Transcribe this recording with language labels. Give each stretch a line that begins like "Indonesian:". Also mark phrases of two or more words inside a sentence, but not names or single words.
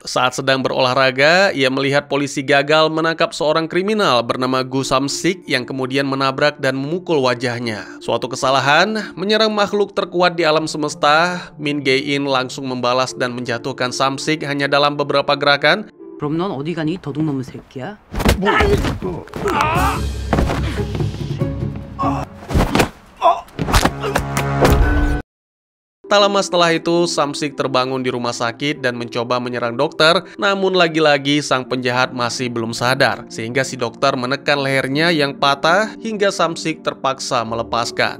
Indonesian: Saat sedang berolahraga, ia melihat polisi gagal menangkap seorang kriminal bernama Gu Sam-sik yang kemudian menabrak dan memukul wajahnya. Suatu kesalahan menyerang makhluk terkuat di alam semesta. Min Ge-in langsung membalas dan menjatuhkan Sam-sik hanya dalam beberapa gerakan.
Korean: 그럼 넌 어디 가니? 도둑놈의 새끼야?
Indonesian: Tak lama setelah itu, Sam-sik terbangun di rumah sakit dan mencoba menyerang dokter, namun lagi-lagi sang penjahat masih belum sadar, sehingga si dokter menekan lehernya yang patah hingga Sam-sik terpaksa melepaskan.